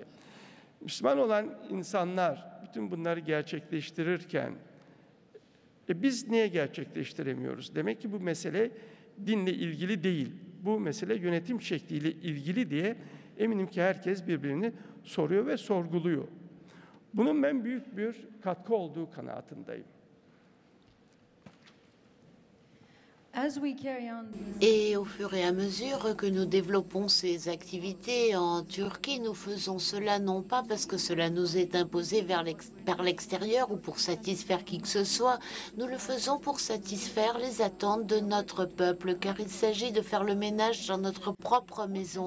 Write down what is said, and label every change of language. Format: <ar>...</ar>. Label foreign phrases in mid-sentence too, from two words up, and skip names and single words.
<tr>Müslüman olan insanlar bütün bunları gerçekleştirirken biz niye gerçekleştiremiyoruz? Demek ki bu mesele dinle ilgili değil. Bu mesele yönetim şekliyle ilgili diye eminim ki herkes birbirini soruyor ve sorguluyor. Bunun ben büyük bir katkı olduğu kanaatindeyim.</tr> <fr>Et au fur et à mesure que nous développons ces activités en Turquie, nous faisons cela non pas parce que cela nous est imposé par l'extérieur ou pour satisfaire qui que ce soit, nous le faisons pour satisfaire les attentes de notre peuple, car il s'agit de faire le ménage dans notre propre maison.</fr>